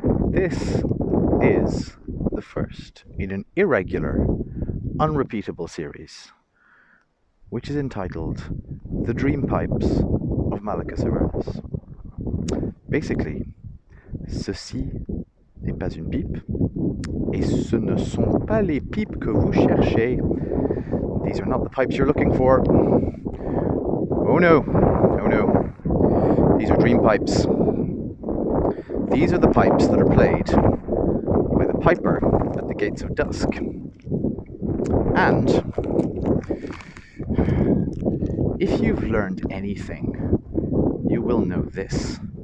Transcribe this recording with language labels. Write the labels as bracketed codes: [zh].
[en] This is the first in an irregular, unrepeatable series, which is entitled The Dream Pipes of Malachas Ivernus. [fr] Basically, ceci n'est pas une pipe, et ce ne sont pas les pipes que vous cherchez. [en] These are not the pipes you're looking for. Oh no, oh no. These are dream pipes. These are the pipes that are played by the piper at the gates of dusk. And if you've learned anything, you will know this.